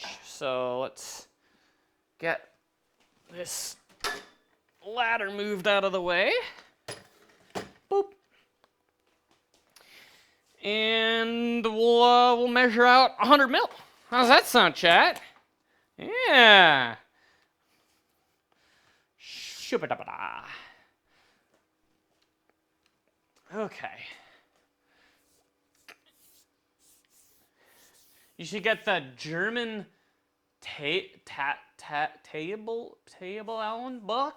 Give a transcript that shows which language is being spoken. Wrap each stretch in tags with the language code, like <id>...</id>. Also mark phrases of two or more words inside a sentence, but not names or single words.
<en>So let's get this ladder moved out of the way. Boop. And we'll measure out 100 mil. How's that sound, chat? Yeah. Shoo-ba-da-ba-da. Okay. You should get the German table Allen book.</en>